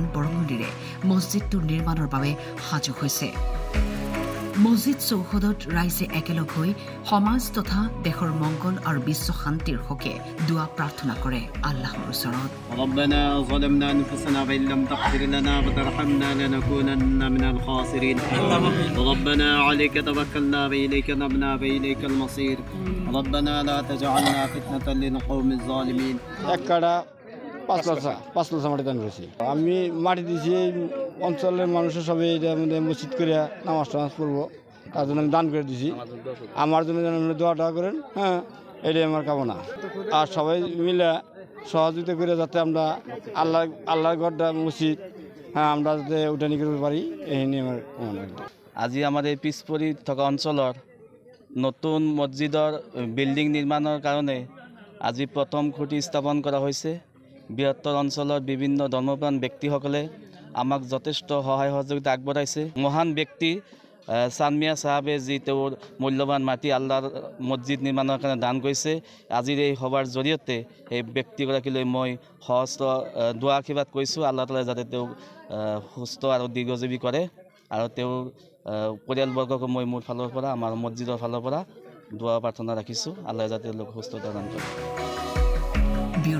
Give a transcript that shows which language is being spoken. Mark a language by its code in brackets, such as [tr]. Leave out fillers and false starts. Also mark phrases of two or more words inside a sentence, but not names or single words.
[as] বৰঙণিৰে মছজিদটো নিৰ্মাণৰ বাবে সাজু হৈছে মছজিদ চৌহদত ৰাইজে একেলগ হৈ সমাজ তথা দেশৰ মংগল আৰু বিশ্ব শান্তিৰ হকে দুৱা প্ৰাৰ্থনা কৰে আল্লাহৰ ওচৰত [ar] ربنا ظلمنا أنفسنا وإن لم تغفر لنا وترحمنا لنكونن من الخاسرين ربنا عليك توكلنا وإليك نبنا وإليك المصير ربنا لا تجعلنا فتنة للقوم الظالمين [bn] একটা 5 লাখ মাটি দান করেছি আমি মাটি দিয়েছি অঞ্চলের মানুষের সবাই এটার মধ্যে মসজিদ করে নামাজ টামাজ পড়বো তার জন্য আমি দান করে দিয়েছি আমার জন্য যেন দোয়া করেন হ্যাঁ এটাই আমার কামনা আর সবাই মিলে সহযোগিতা করে যাতে আমরা আল্লাহর ঘরটা মসজিদ হ্যাঁ আমরা যাতে উঠানি করতে পারি এই নিয়ে আমার কামনা [as] আজি আমাৰ এই পিছপৰি থকা অঞ্চলৰ নতুন মছজিদৰ বিল্ডিং নিৰ্মাণৰ কাৰণে আজি প্ৰথম খুঁটি স্থাপন কৰা হৈছে বৃহত্তৰ অঞ্চলৰ বিভিন্ন ধৰ্মপ্ৰাণ ব্যক্তিসকলে আমাক যথেষ্ট সহায় সহযোগিতা আগবঢ়াইছে মহান ব্যক্তি চানমিয়া চাহাবে যি তেওঁৰ মূল্যৱান মাটি আল্লাহৰ মছজিদ নিৰ্মাণৰ কাৰণে দান কৰিছে আজিৰ এই সভাৰ জৰিয়তে এই ব্যক্তিগৰাকীলৈ মই সহস্ৰ দুৱা আশীৰ্বাদ কৰিছোঁ আল্লাহ তাআলাই যাতে তেওঁক সুস্থ আৰু দীৰ্ঘজীৱী কৰে আৰু তেওঁৰ পৰিয়ালবৰ্গক মই মোৰ ফালৰ পৰা আমাৰ মছজিদৰ ফালৰ পৰা দুৱা প্ৰাৰ্থনা ৰাখিছোঁ আল্লাহ যাতে তেওঁলোক সুস্থতা দান কৰে